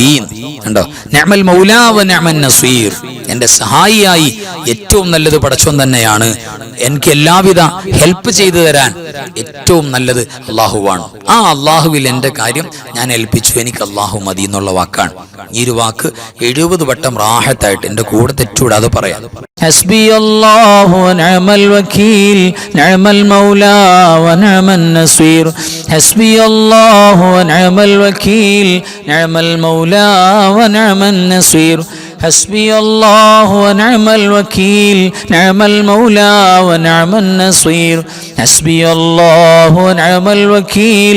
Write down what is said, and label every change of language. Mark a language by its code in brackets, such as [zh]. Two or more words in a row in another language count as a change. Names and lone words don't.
[ml] കണ്ടോ, [ar] نعم المولى ونعم النصير, [ml] എന്റെ സഹായിയായി ഏറ്റവും നല്ലത് പടച്ചോൻ തന്നെയാണ്. എനിക്ക് എല്ലാവിധ ഹെൽപ്പ് ചെയ്തു തരാൻ ഏറ്റവും നല്ലത് അള്ളാഹുവാണ്. ആ അള്ളാഹുവിൽ എന്റെ കാര്യം ഞാൻ ഏൽപ്പിച്ചു, എനിക്ക് അള്ളാഹു മതി എന്നുള്ള വാക്കാണ്. ഈ ഒരു വാക്ക് 70 വട്ടം റാഹത്തായിട്ട് എന്റെ കൂടെ തെറ്റൂടാതെ പറയാം. [ar] حسبي الله ونعم الوكيل نعم المولى ونعم النصير حسبي الله ونعم الوكيل نعم المولى ونعم النصير حسبي الله ونعم الوكيل نعم المولى ونعم النصير حسبي الله ونعم الوكيل